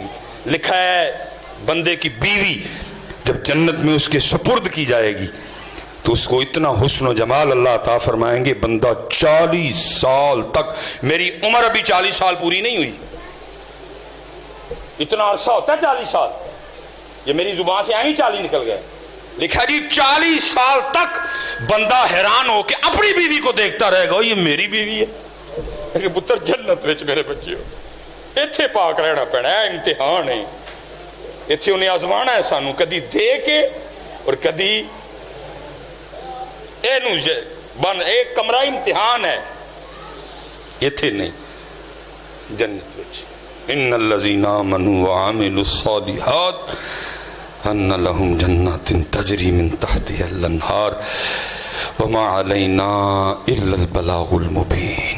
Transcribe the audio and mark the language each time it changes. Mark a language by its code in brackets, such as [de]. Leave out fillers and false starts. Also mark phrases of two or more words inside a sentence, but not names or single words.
[ur] لکھا ہے بندے کی بیوی جب جنت میں اس کے سپرد کی جائے گی تو اس کو اتنا حسن و جمال اللہ عطا فرمائیں گے بندہ 40 سال تک میری عمر ابھی 40 سال پوری نہیں ہوئی اتنا عرصہ ہوتا ہے 40 سال یہ میری زبان سے آئی 40 نکل گئے. لکھا جی 40 سال تک بندہ حیران ہو کے اپنی بیوی کو دیکھتا رہے گا یہ میری بیوی ہے کہ [pa] پتر جنت وچ میرے بچیو ایتھے پاک رہنا پینا ہے امتحان ہے ایتھے انہیں آزمانا ہے سانو کدی دے کے [ur] اور کدی [pa] ایک کمرہ امتحان ہے ایتھے نہیں جنت وچ [ar] ان الذین آمنوا وعملوا الصالحات ان لهم جنات تجری من تحتها الانہار وما علینا الا البلاغ المبین.